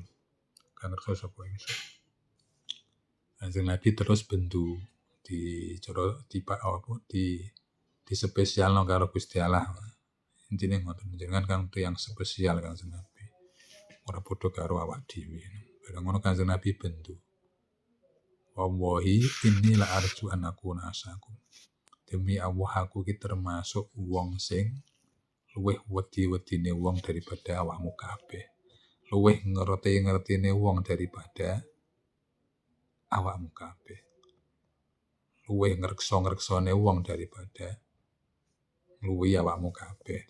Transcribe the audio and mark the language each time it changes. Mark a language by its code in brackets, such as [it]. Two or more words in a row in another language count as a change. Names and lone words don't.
[jv] Kang ngreksa sapa ingsun. Kanjeng Nabi terus bendu di spesialno karo Gusti Allah. Intine ngoten jenengan kan tiyang spesial Kanjeng Nabi. Ora padha karo awak dhewe. Bareng ngono Kanjeng Nabi bendu. [ar] والله إني لأرجو أن أكون أخشاكم. [jv] Demi Allah aku ki termasuk wong sing luwih wedi-wedine wong daripada awakmu kabeh. Luwih ngerti-ngertine wong daripada awakmu kabeh. Luwih ngrekso-ngreksone wong daripada luwih awakmu kabeh.